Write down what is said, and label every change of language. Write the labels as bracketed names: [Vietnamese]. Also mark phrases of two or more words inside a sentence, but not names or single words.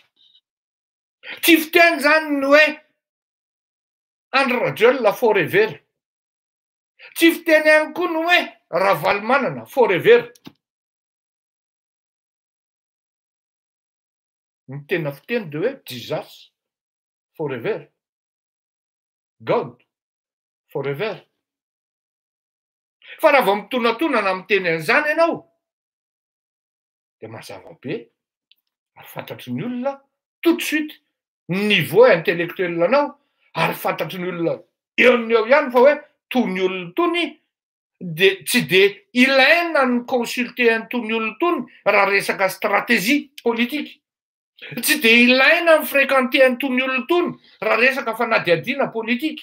[Malagasy] Tsy fiteny zany ny hoe André Rajoelina forever. Tsy fiteny ihany koa ny hoe Ravalomanana forever. Ny tena fiteny dia hoe Jesus forever. [English] God forever. [Malagasy] Fa raha vao mitonatonana miteny an'izany ianao dia mazava be ary fantatry ny olona [French] tout de suite niveau intellectuel [Malagasy] anao ary fantatry ny olona eo ihany fa hoe tony olona tony de tsy de ilaina ny consulter an'tony olona tony raha resaka stratégie politika. Tsy de ilaina ny fréquenter an'tony olona tony raha resaka fanadihadiana politika.